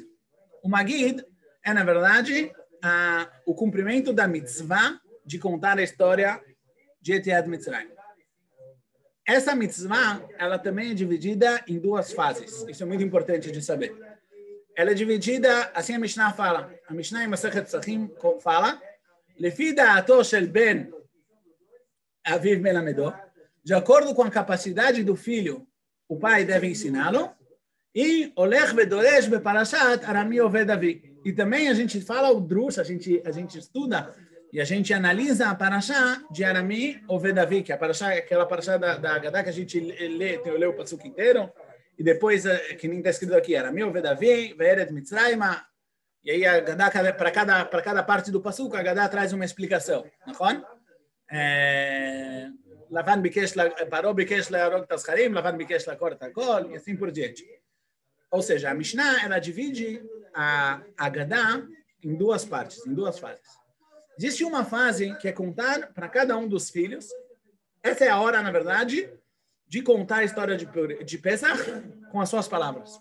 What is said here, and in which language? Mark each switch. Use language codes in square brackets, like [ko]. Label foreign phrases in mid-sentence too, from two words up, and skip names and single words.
[pt] O Magid é, na verdade, o cumprimento da mitzvah de contar a história de [he] יציאת מצרים. [pt] Essa mitzvah, ela também é dividida em 2 fases. Isso é muito importante de saber. Ela é dividida, assim a Mishnah fala. A Mishnah em Masechet Pesachim fala, [he] לפי דעתו של בן אביו מלמדו, [pt] de acordo com a capacidade do filho, o pai deve ensiná-lo, e [he] הולך ודורש בפרשת ארמי אובד אבי. [pt] E também a gente fala o drush, a gente estuda e a gente analisa a parashá de Arami oved avi, que é a parashá, aquela parashá da Haggadah que a gente lê o passuco inteiro, e depois, que nem está escrito aqui, [he] ארמי אובד אבי וירד מצרים, [pt] e aí a Haggadah, para cada parte do passuco, a Haggadah traz uma explicação, [he] נכון? לבן ביקש פרעה ביקש להרוג את הזכרים, לבן ביקש לעקור את הכל, [pt] e assim por diante. Ou seja, a Mishnah, ela divide a Haggadah em 2 partes, em 2 fases. Existe uma fase que é contar para cada um dos filhos. Essa é a hora, na verdade, de contar a história de Pesach com as suas palavras.